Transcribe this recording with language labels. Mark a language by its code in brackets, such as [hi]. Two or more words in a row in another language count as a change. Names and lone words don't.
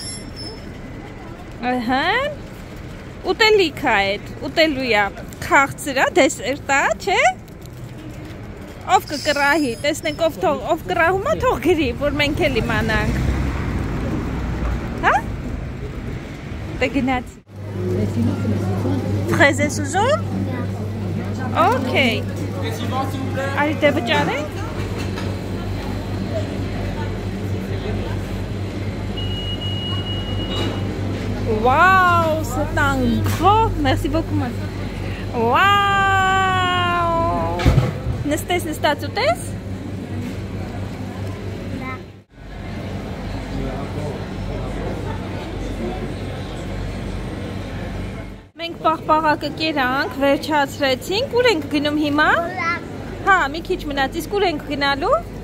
[hy] Ահա։ Ուտելիք է այդ, ուտելու է, քաղցր է, դեսերտ է, չէ։ Ով կկրահի, տեսնենք ով կրահում է, թող գրի, որ մենք էլ իմանանք։ Հա։ Դե գնացի։ Ֆրեզ ես ուզում։ Okay. Արի դե վճարենք։ [fr] Wow, c'est un gros. Merci beaucoup, man. Wow. [hy] Նստես, ուտես։ Մենք պաղպաղակը կերանք, վերջացրեցինք, ուր ենք գնում հիմա։ Հա, մի քիչ մնաց, իսկ ուր ենք գնալու։